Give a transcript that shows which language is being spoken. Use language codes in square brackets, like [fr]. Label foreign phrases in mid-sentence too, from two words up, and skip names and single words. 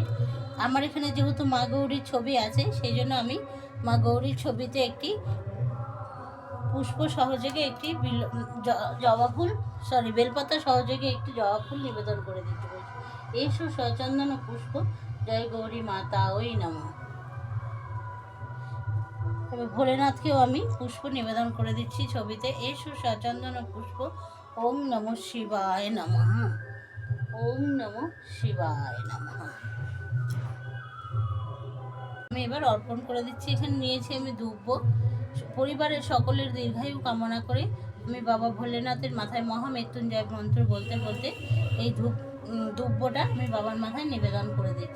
[bn] আমার এখানে যেহেতু মা গৌরীর ছবি আছে, সেই জন্য আমি মা গৌরীর ছবিতে একটি পুষ্প সহযোগে একটি জবা ফুল বেলপাতা সহযোগে একটি জবা ফুল নিবেদন করে দিতে বলছি। [sa] এসো সচন্দন পুষ্প জয় গৌরী মাতা ওই নমঃ। [bn] তবে ভোলেনাথকেও আমি পুষ্প নিবেদন করে দিচ্ছি ছবিতে। [sa] এসো সচন্দন পুষ্প ওম নমঃ শিবায় নমঃ, ওম নমঃ শিবায় নমঃ। [bn] আমি এবার অর্পণ করে দিচ্ছি। এখানে নিয়েছি আমি দুব্ব। পরিবারের সকলের দীর্ঘায়ু কামনা করে আমি বাবা ভোলেনাথের মাথায় মহামৃত্যুঞ্জয় মন্ত্র বলতে বলতে এই দুব্বটা আমি বাবার মাথায় নিবেদন করে দিচ্ছি।